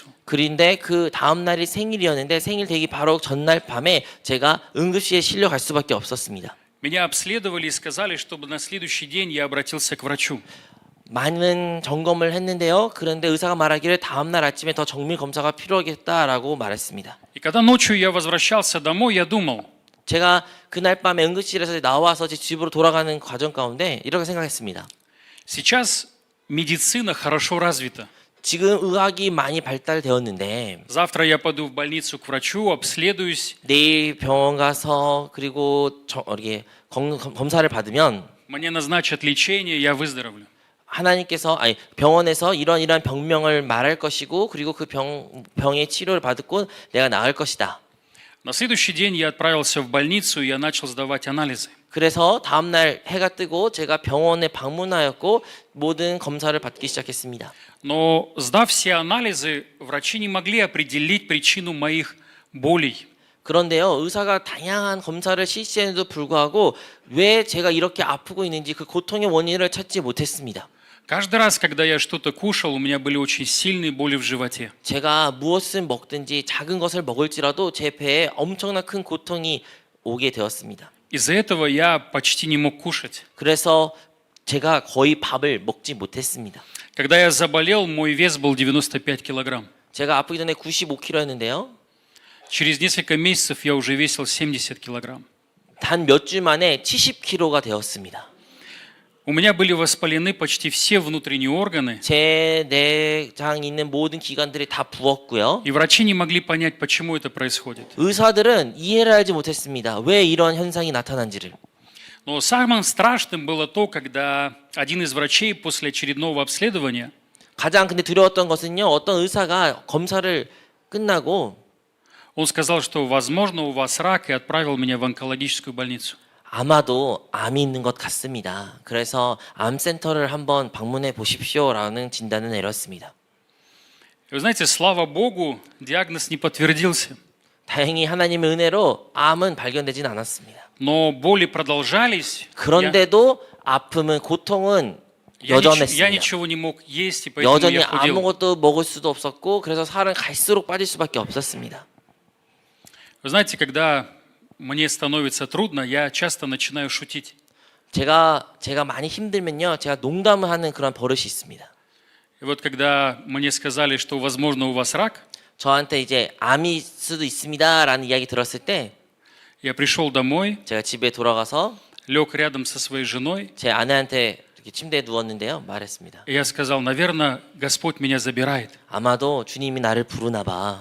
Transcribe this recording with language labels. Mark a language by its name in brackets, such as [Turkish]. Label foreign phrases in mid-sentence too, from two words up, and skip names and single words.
[Korean] 그런데 그 다음 날이 생일이었는데 생일 되기 바로 전날 밤에 제가 응급실에 실려갈 수밖에 없었습니다. [Russian] Меня обследовали и сказали, чтобы на следующий день я обратился к врачу. [Korean] 많은 점검을 했는데요. 그런데 의사가 말하기를 다음 날 아침에 더 정밀 검사가 필요하겠다라고 말했습니다. [Russian] И когда ночью я возвращался домой, я думал, [Korean] 제가 그날 밤에 응급실에서 나와서 제 집으로 돌아가는 과정 가운데 이렇게 생각했습니다. [Russian] сейчас медицина хорошо развита. [Korean] 지금 의학이 많이 발달되었는데 [Russian] Завтра я пойду в больницу к врачу, обследуюсь. [Korean] 내일 병원 가서 그리고 이렇게 검사를 받으면 [Russian] Мне назначат лечение, я выздоровлю. [Korean] 병원에서 이런 병명을 말할 것이고 그리고 그 병의 치료를 받고 내가 나을 것이다. [Russian] На следующий день я отправился в больницу, и я начал сдавать анализы. [Korean] 그래서 다음 날 해가 뜨고 제가 병원에 방문하였고 모든 검사를 받기 시작했습니다. [Russian] Но сдав все анализы, врачи не могли определить причину моих болей. [Korean] 그런데요, 의사가 다양한 검사를 실시했는데도 불구하고 왜 제가 이렇게 아프고 있는지 그 고통의 원인을 찾지 못했습니다. [Russian] Каждый раз, когда я что-то кушал, у меня были очень сильные боли в животе. [Korean] 제가 무엇을 먹든지 작은 것을 먹을지라도 제 배에 엄청난 큰 고통이 오게 되었습니다. [Russian] Из-за этого я почти не мог кушать. [Korean] 그래서 제가 거의 밥을 먹지 못했습니다. [Russian] Когда я заболел, мой вес был 95 килограмм. [Korean] 제가 아프기 전에 95kg였는데요. [Russian] Через несколько месяцев я уже весил 70 килограмм. [Korean] 단 몇 주 만에 70kg가 되었습니다. [Russian] У меня были воспалены почти все внутренние органы, [Korean] 제 내장에 있는 모든 기관들이 다 부었고요. [Russian] и врачи не могли понять, почему это происходит. [Korean] 의사들은 이해를 하지 못했습니다. 왜 이런 현상이 나타난지를. [Russian] Но самым страшным было то, когда один из врачей после очередного обследования [Korean] 가장 근데 두려웠던 것은요. 어떤 의사가 검사를 끝나고 [Russian] он сказал, что, возможно, у вас рак, и отправил меня в онкологическую больницу. [Korean] 아마도 암이 있는 것 같습니다. 그래서 암센터를 한번 방문해 보십시오라는 진단을 내렸습니다. [Russian] И вы знаете, слава Богу, диагноз не подтвердился. [Korean] 다행히 하나님의 은혜로 암은 발견되진 않았습니다. [Russian] Но боли продолжались. [Korean] 그런데도 아픔은 고통은 [Russian] Я [Korean] 여전했습니다. [Russian] ничего не мог есть, и поэтому [Korean] 여전히 [Russian] я худел. [Korean] 아무것도 먹을 수도 없었고 그래서 살은 갈수록 빠질 수밖에 없었습니다. [Russian] Вы знаете, когда мне становится трудно, я часто начинаю шутить. [Korean] 제가 많이 힘들면요, 제가 농담을 하는 그런 버릇이 있습니다. [Russian] И вот когда мне сказали, что, возможно, у вас рак, [Korean] 저한테 이제 암일 수도 있습니다라는 이야기 들었을 때 [Russian] я пришел домой, [Korean] 제가 집에 돌아가서 [Russian] лег рядом со своей женой, [Korean] 제 아내한테 이렇게 침대에 누웠는데요, 말했습니다. [Russian] и я сказал, наверное, Господь меня забирает. [Korean] 아마도 주님이 나를 부르나 봐.